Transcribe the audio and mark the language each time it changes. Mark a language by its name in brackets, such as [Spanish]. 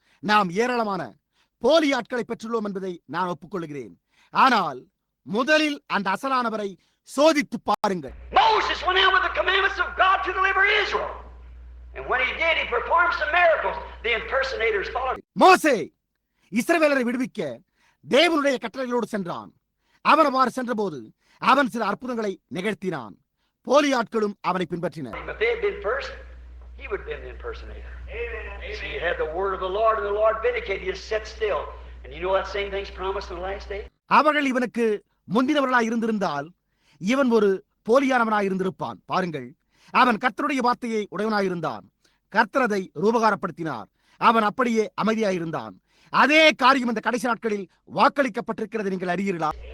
[Tamil] நாம் ஏராளமான போலி ஆட்களை பெற்றுள்ளோம் என்பதை நான் ஒப்புக்கொள்கிறேன். ஆனால் முதலில் அந்த அசலானவரை சோதித்து பாருங்கள். [English] Moses went out with the commandments of God to deliver Israel. And when he did, he performed some miracles. The impersonators followed. [Tamil] மோசே இஸ்ரவேலரை விடுவிக்க தேவனுடைய கட்டளைகளோடு சென்றான். அவன் அவ்வாறு சென்றபோது அவன் சில அற்புதங்களை நிகழ்த்தினான். போலி ஆட்களும் அவனை பின்பற்றினர். [English] If they had been first, he would have been the impersonator. See, he had the word of the Lord, and the Lord vindicated. He just sat still. And you know that same thing's promised in the last day? [Tamil] அவர்கள் இவனுக்கு முந்தினவர்களாய் இருந்திருந்தால் இவன் ஒரு போலியானவனாய் இருந்திருப்பான். பாருங்கள், அவன் கர்த்தருடைய வார்த்தையை உடையவனாயிருந்தான். கர்த்தர் அதை ரூபகாரப்படுத்தினார். அவன் அப்படியே அமைதியாயிருந்தான். அதே காரியம் இந்த கடைசி நாட்களில் வாக்களிக்கப்பட்டிருக்கிறது. நீங்கள் அறியீர்களா?